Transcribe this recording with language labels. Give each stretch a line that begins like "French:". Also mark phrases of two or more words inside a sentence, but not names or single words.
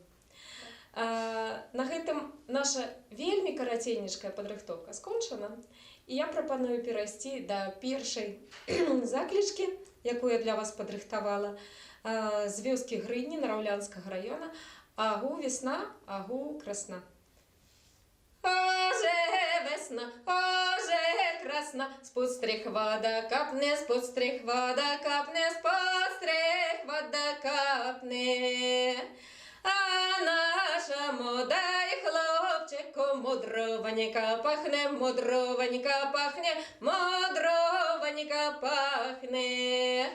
Belarusian: На гэтым наша вельмі карацейнічкая падрыхтоўка скончана. І я прапаную перайсці да першай заклічкі, якую я для вас падрыхтавала, з вёскі Грыдні Нараўлянскага раёна.
Ukrainian: Агу весна, агу красна. Оже весна, оже красна, з-под стріх вода капне, з-под стріх вода капне, з-под стріх вода капне. А наша мода і хлопчику мудрованька пахне, мудрованька пахне, мудрованька пахне.